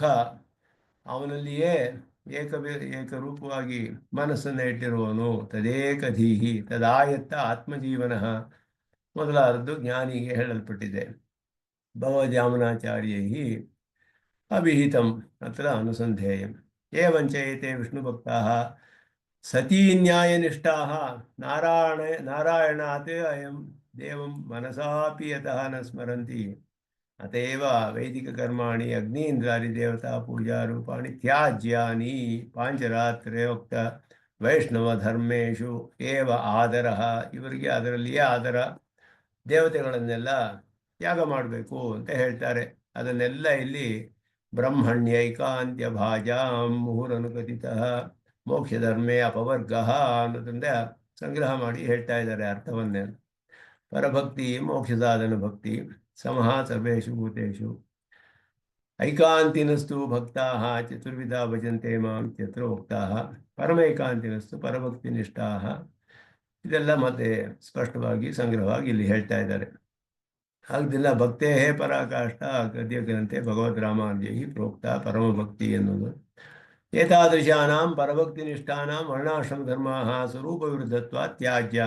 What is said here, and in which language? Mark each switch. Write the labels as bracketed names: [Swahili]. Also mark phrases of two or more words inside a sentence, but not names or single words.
[Kannada] ಅವನಲ್ಲಿಯೇ ಏಕರೂಪವಾಗಿ ಮನಸ್ಸನ್ನು ಇಟ್ಟಿರುವವನು ತದೇಕಧೀಹಿ. ತದಾಯತ್ತ ಆತ್ಮಜೀವನ ಮೊದಲಾದದ್ದು ಜ್ಞಾನಿಗೆ ಹೇಳಲ್ಪಟ್ಟಿದೆ. [Sanskrit] ಭಗವದ್ಯಾಮನಾಚಾರ್ಯೈ ಅಭಿಹಿತಂ ಅತ್ರ ಅನುಸಂಧೇಯಂ. ಏವಂಚ ಏತೆ ವಿಷ್ಣುಭಕ್ತಾಃ ಸತೀನ್ಯಾಯನಿಷ್ಠಾಃ ನಾರಾಯಣಾತ್ ಅಯಂ ದೇವಂ ಮನಸಾಪಿ ಯತಃ ನ ಸ್ಮರಂತಿ. ಅತೇವ ವೈದಿಕಕರ್ಮಾಣಿ ಅಗ್ನೀಂದ್ರಾದಿ ದೇವತಾ ಪೂಜಾರೂಪಾಣಿ ತ್ಯಾಜ್ಯಾನಿ ಪಾಂಚರಾತ್ರೋಕ್ತ ವೈಷ್ಣವ ಧರ್ಮೇಶು ಏವ ಆದರಃ. [Kannada] ಇವರಿಗೆ ಅದರಲ್ಲಿಯೇ ಆದರ. ದೇವತೆಗಳನ್ನೆಲ್ಲ ತ್ಯಾಗ ಮಾಡಬೇಕು ಅಂತ ಹೇಳ್ತಾರೆ. ಅದನ್ನೆಲ್ಲ ಇಲ್ಲಿ [Sanskrit] ಬ್ರಹ್ಮಣ್ಯೈಕಾಂತ್ಯ ಭಾಜಾಂ ಮುಹುರನುಕಥಿತಃ ಮೋಕ್ಷಧರ್ಮೇ ಅಪವರ್ಗ [Kannada] ಅನ್ನೋದ್ರಿಂದ ಸಂಗ್ರಹ ಮಾಡಿ ಹೇಳ್ತಾ ಇದ್ದಾರೆ ಅರ್ಥವನ್ನೇ. [Sanskrit] ಪರಭಕ್ತಿ ಮೋಕ್ಷ ಸಾಧನ ಭಕ್ತಿ ಸಮಃ ಸರ್ವೇಷು ಭೂತೇಷು. ಐಕಾಂತಿನಸ್ತು ಭಕ್ತಾಃ ಚತುರ್ವಿಧಾ ಭಜಂತೆ ಮಾಂ ಇತ್ಯತ್ರ ಉಕ್ತಾಃ. ಪರಮೈಕಾಂತಿನಸ್ತು ಪರಭಕ್ತಿನಿಷ್ಠಾಃ. [Kannada] ಇದೆಲ್ಲ ಮತ್ತೆ ಸ್ಪಷ್ಟವಾಗಿ ಸಂಗ್ರಹವಾಗಿ ಇಲ್ಲಿ ಹೇಳ್ತಾ ಇದ್ದಾರೆ. [Sanskrit] ಹಾಗದಿಲ್ಲ ಭಕ್ತೇ ಪರಾಕಾಷ್ಠ ಗದ್ಯಗ್ರಂಥೆ ಭಗವದ್ ರಾಮಾನುಜೈ ಪ್ರೋಕ್ತ [Kannada] ಪರಮಭಕ್ತಿ ಎನ್ನುವುದು. [Sanskrit] ಏತಾದೃಶಾನಾಂ ಪರಭಕ್ತಿನಿಷ್ಠಾನಾಂ ವರ್ಣಾಶ್ರಮ ಧರ್ಮಾಃ ಸ್ವರೂಪ ವಿರುದ್ಧತ್ವ ತ್ಯಾಜ್ಯಾಃ.